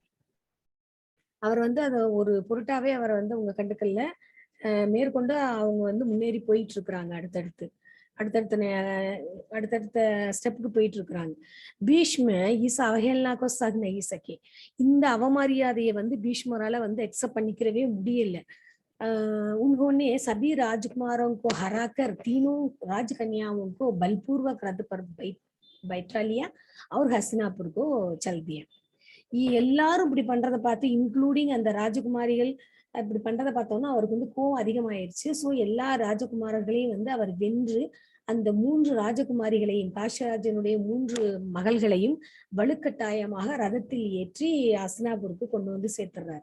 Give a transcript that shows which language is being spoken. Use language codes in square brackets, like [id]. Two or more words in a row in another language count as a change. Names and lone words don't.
[ta] அவர் வந்து அதை ஒரு பொருட்டாவே அவரை வந்து அவங்க கண்டுக்கல்ல. மேற்கொண்டு அவங்க வந்து முன்னேறி போயிட்டு இருக்கிறாங்க. அடுத்தடுத்த ஸ்டெப்புக்கு போயிட்டு இருக்கிறாங்க. [hi] भीष्म इस अवहेलना को सह नहीं सके. இந்த அவமரியாதையை வந்து பீஷ்மரால வந்து அக்செப்ட் பண்ணிக்கிறவே முடியல. उन्होंने सभी राजकुमारों को हराकर तीनों राजकन्याओं को बलपूर्वक रथ पर बैठा लिया और हस्तिनापुर को चल दिया. [ta] எல்லாரும் இப்படி பண்றதை பார்த்து, இன்க்ளூடிங் அந்த ராஜகுமாரிகள் இப்படி பண்றதை பார்த்தோம்னா அவருக்கு வந்து கோவம் அதிகமாயிருச்சு. ஸோ எல்லா ராஜகுமாரர்களையும் வந்து அவர் வென்று அந்த 3 ராஜகுமாரிகளையும், காஷராஜனுடைய 3 மகள்களையும் வலுக்கட்டாயமாக ரதத்தில் ஏற்றி ஹஸ்தினாபுருக்கு கொண்டு வந்து சேர்த்துறாரு.